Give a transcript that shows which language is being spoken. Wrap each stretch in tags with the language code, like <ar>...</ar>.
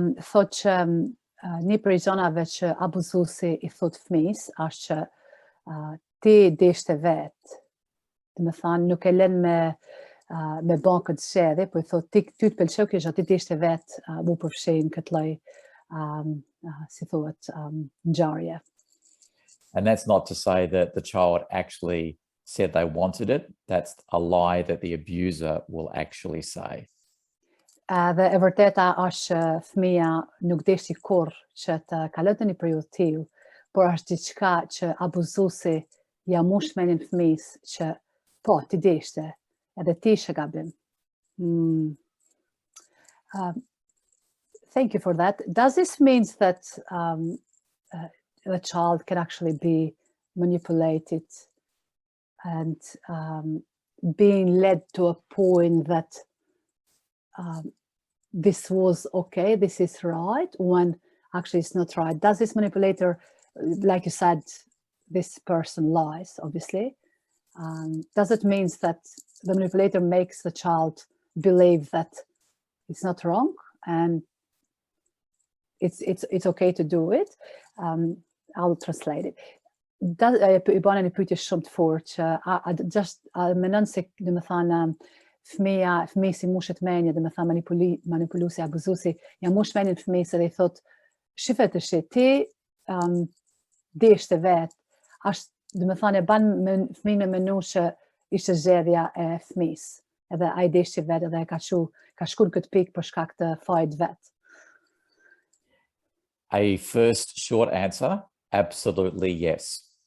<sq>Thot që një prej gjanave që abuzuesi i thot fëmijës është që ti deshte vet. Do të thënë nuk e lën me bën këtë zgjedhje, po I thot ty të pëlqeu kjo gjë, ti deshte vet mu përfshin këtë lloj si thuhet ngjarje.</sq> <en>And that's not to say that the child actually said they wanted it. That's a lie that the abuser will actually say.</en> <sq>Dhe e vërteta është që fëmia nuk deshti kurrë që të kalonte një periudhë të tillë, por është diçka që abuzuesi ja mush mendin fëmijës që po, ti deshte, edhe ti ishe gabim.</sq> <en>Thank you for that. Does this mean that the child can actually be manipulated and being led to a point that this was okay, this is right, when actually it's not right? Does this manipulator, like you said, this person lies, obviously? Does it mean that the manipulator makes the child believe that it's not wrong and it's okay to do it? I'll translate it.</en> <sq>I bën një pyetje shumë të fortë që mendon se do të thënë fëmijë si mushet mendje, do të thënë manipuluesi, abuzuesi, ja mush mendjen fëmijës dhe I thot, shife të shi, ti deshte vet, është do të thënë e ban fëmijën me menu që ishte zgjedhja e fëmijës, edhe ai deshti vet edhe ka shkuar në këtë pikë për shkak të fajit vet.</sq> <en>A first short answer, absolutely yes.</en>